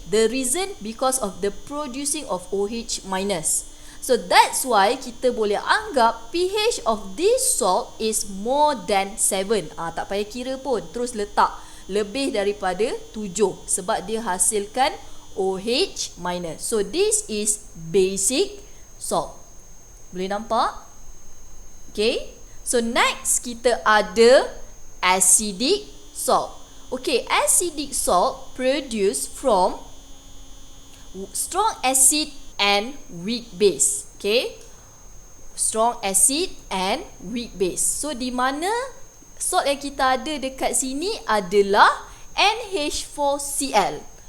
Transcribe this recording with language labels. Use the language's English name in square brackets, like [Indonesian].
[English] The reason because of the producing of OH-. So that's why [Malay] kita boleh anggap [English] pH of this salt is more than 7. [Malay] Tak payah kira pun, terus letak lebih daripada 7 sebab dia hasilkan OH-. [English] So this is basic salt. [Malay] Boleh nampak? [English] Okay. So next [Malay] kita ada [English] acidic salt. Okay, acidic salt produced from strong acid and weak base. Okay, strong acid and weak base. [Malay] So di mana salt yang kita ada dekat sini adalah NH4Cl.